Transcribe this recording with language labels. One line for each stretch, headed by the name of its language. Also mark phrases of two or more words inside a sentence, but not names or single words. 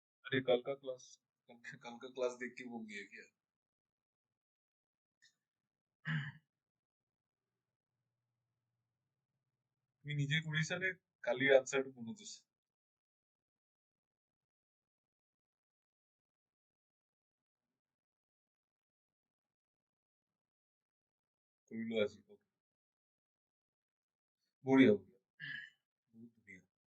Hindi: अरे कल का क्लास देख के भूल गए क्या?
Assamese: তুমি নিজে কৰিছা নে কালিৰ আনসাৰটো মনত আছে? কৰিলো আজি। বঢ়িয়া বঢ়িয়া, বহুত ধুনীয়া।